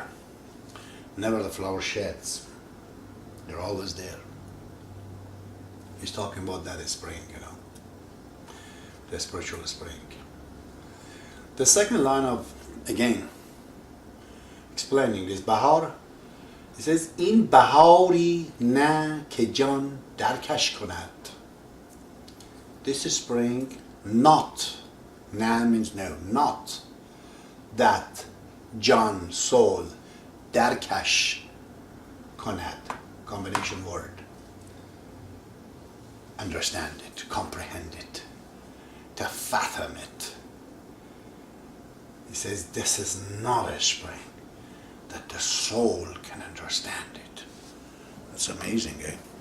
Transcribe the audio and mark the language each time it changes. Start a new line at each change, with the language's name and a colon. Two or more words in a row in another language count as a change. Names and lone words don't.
English: Never the flower sheds. They're always there. He's talking about that spring, you know. The spiritual spring. The second line of, again, explaining this Bahar, it says,
Persian: این بهاری نه که جان درکش کند.
English: This spring, not, na means no, not that John, soul,
Persian: درکش کند,
English: combination word. Understand it, comprehend it, to fathom it. He says this is not a spring that the soul can understand it. That's amazing, eh?